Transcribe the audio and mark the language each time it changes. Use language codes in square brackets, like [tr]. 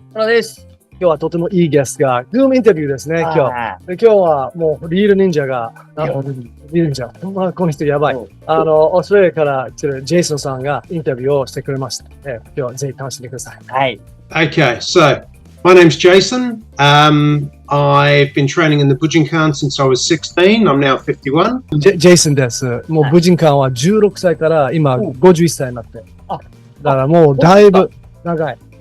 [ja] ポールです。今日はとてもいいゲストが、ズームインタビューですね、今日はもうリール忍者が、リール忍者、この人やばい。オーストラリアから来てるジェイソンさんがインタビューをしてくれました。今日はぜひ楽しんでください。はい。 [en] Okay, so my name's Jason. I've been training in the Bujinkan since I was 16. I'm now 51. [ja] ジェイソンです。もうブジンカンは16歳から今51歳になって。だからもうだいぶ長い。